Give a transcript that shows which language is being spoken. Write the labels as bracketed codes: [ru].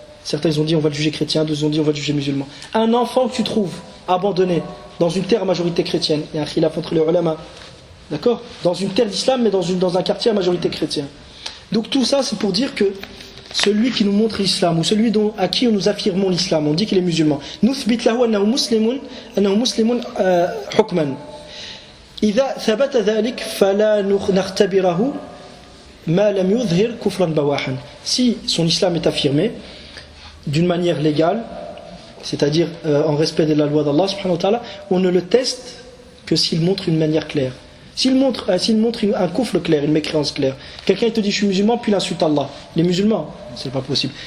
[fr] Certains ils ont dit on va le juger chrétien, d'autres ont dit on va le juger musulman. Un enfant que tu trouves abandonné dans une terre à majorité chrétienne, il y a un khilaf entre les ulama. D'accord? Dans une terre d'islam mais dans un quartier à majorité chrétienne. Donc tout ça c'est pour dire que celui qui nous montre l'islam ou celui à qui nous affirmons l'islam, on dit qu'il est musulman. [ar] نثبت له أنه مسلم حكما. إذا ثبت ذلك فلا نختبره ma lam yudhhir kufran bawahan. [fr] Si son islam est affirmé d'une manière légale, c'est-à-dire en respect de la loi d'Allah subhanahu wa ta'ala, on ne le teste que s'il montre une manière claire. S'il montre un kufr clair, une mécréance claire, quelqu'un te dit je suis musulman puis il insulte Allah, les musulmans, c'est pas possible.